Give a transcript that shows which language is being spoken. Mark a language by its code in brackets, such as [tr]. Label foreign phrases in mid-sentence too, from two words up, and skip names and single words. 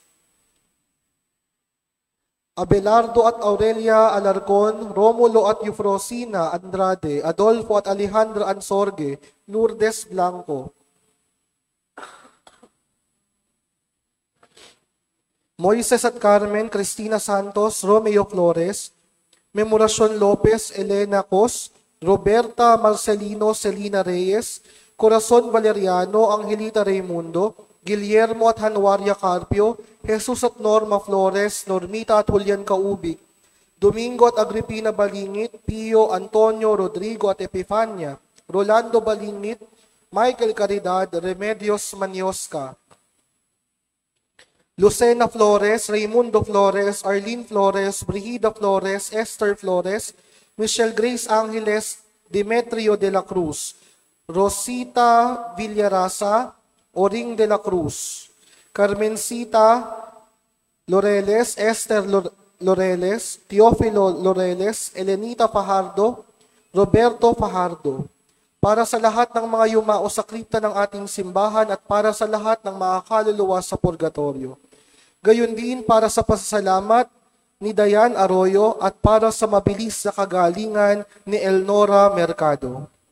[tl] Abelardo at Aurelia Alarcon, Romulo at Eufrosina Andrade, Adolfo at Alejandra Ansorge, Lourdes Blanco, Moises at Carmen, Cristina Santos, Romeo Flores, Memoracion Lopez, Elena Cos, Roberta Marcelino, Celina Reyes, Corazon Valeriano, Angelita Raimundo, Guillermo at Hanwaria Carpio, Jesus at Norma Flores, Normita at Julian Kaubig, Domingo at Agripina Balingit, Pio, Antonio, Rodrigo at Epifania, Rolando Balingit, Michael Caridad, Remedios Maniosca, Lucena Flores, Raimundo Flores, Arlene Flores, Brigida Flores, Esther Flores, Michelle Grace Angeles, Demetrio de la Cruz, Rosita Villarasa, Oring de la Cruz, Carmencita Loreles, Esther Loreles, Teofilo Loreles, Elenita Fajardo, Roberto Fajardo. Para sa lahat ng mga yumao sa kripta ng ating simbahan at para sa lahat ng mga kaluluwa sa purgatorio. Gayon din para sa pasasalamat ni Dayan Arroyo at para sa mabilis na kagalingan ni Elnora Mercado.